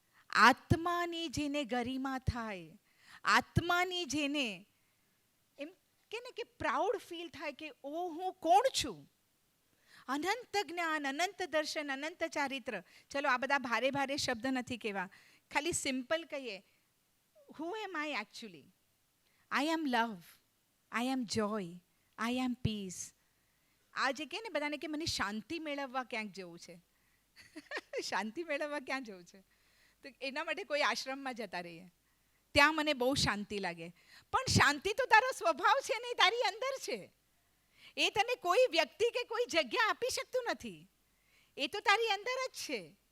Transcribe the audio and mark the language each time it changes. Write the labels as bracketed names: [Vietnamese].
[Gujarati] આત્માની જેને ગરિમા થાય, આત્માની જેને એમ કે ને કે પ્રાઉડ ફીલ થાય કે ઓ હું કોણ છું, અનંત જ્ઞાન, અનંત દર્શન, અનંત ચારિત્ર. ચલો આ બધા ભારે ભારે શબ્દ નથી કહેવા, ખાલી સિમ્પલ કહીએ, [English] who am I actually? I am love, I am joy, I am peace. [Gujarati] આ જે કહે ને બધાને કે મને શાંતિ મેળવવા ક્યાંક જવું છે શાંતિ મેળવવા ક્યાં જવું છે? તો એના માટે કોઈ આશ્રમમાં જતા રહીએ, ત્યાં મને બહુ શાંતિ લાગે. પણ શાંતિ તો તારો સ્વભાવ છે ને, તારી અંદર છે. એ તને કોઈ વ્યક્તિ કે કોઈ જગ્યા આપી શકતું નથી, એ તો તારી અંદર જ છે.